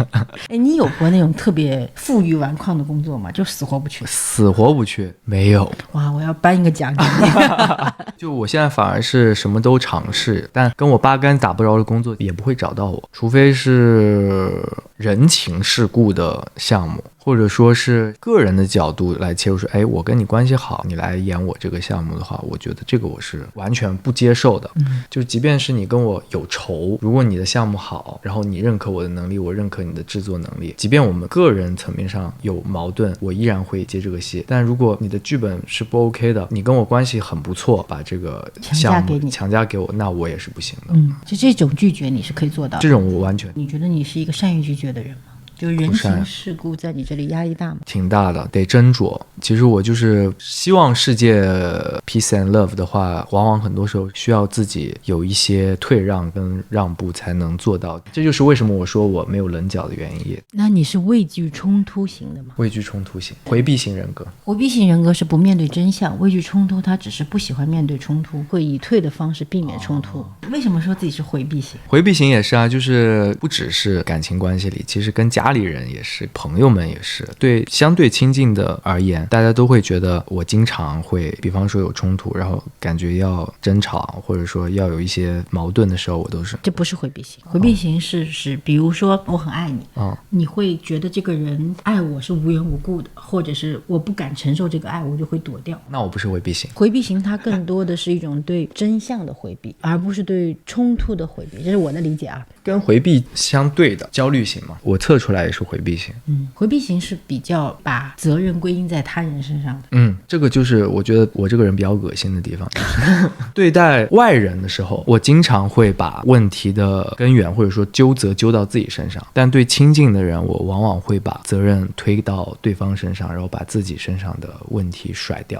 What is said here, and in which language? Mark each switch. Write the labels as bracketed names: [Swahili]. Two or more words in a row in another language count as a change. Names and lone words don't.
[Chinese] 哎，你有過那種特別負隅頑抗的工作嗎？就死活不去？死活不去？沒有。哇，我要頒一個獎給你。就我現在反而是什麼都嘗試，但跟我八竿打不着的工作也不會找到我，除非是人情世故的項目，或者說是個人的角度來切入說，哎，我跟你關係好，你來演我這個項目的話，我覺得這個我是完全不接受的。就即便是你跟我有仇，如果你的項目好，然後你認可我的能力，我認可你的制作能力，即便我們個人層面上有矛盾，我依然會接這個戲。但如果你的劇本是不 OK 的，你跟我關係很不錯，把這個項目強加給我，那我也是不行的。就這種拒絕你是可以做到的。這種我完全。你覺得你是一個善於拒絕的人嗎？ 就人情世故在你這裡壓力大嗎？挺大的，得斟酌。其實我就是希望世界 [English] peace and love [Chinese] 的話，往往很多時候需要自己有一些退让跟让步才能做到。这就是为什麼我說我沒有稜角的原因。那你是畏懼衝突型的嗎？畏懼衝突型，回避型人格。回避型人格是不面對真相，畏懼衝突他只是不喜歡面對衝突，會以退的方式避免衝突。為什麼說自己是回避型？回避型也是啊，就是不只是感情關係裡，其實跟家裡人也是，朋友們也是。對相對親近的而言，大家都會覺得我經常會，比方說有衝突，然後感覺要爭吵，或者說要有一些矛盾的時候，我都是。這不是回避型，回避型是比如說我很愛你，你會覺得這個人愛我是無緣無故的，或者是我不敢承受這個愛，我就會躲掉。那我不是回避型。回避型它更多的是一種對真相的回避，而不是對衝突的回避，這是我的理解啊。跟回避相對的焦慮型嘛，我測出來也是回避型。回避型是比較把責任歸因在他人身上的。這個就是我覺得我這個人比較惡心的地方，就是對待外人的時候，我經常會把問題的根源或者說糾責揪到自己身上，但對親近的人，我往往會把責任推到對方身上，然後把自己身上的問題甩掉。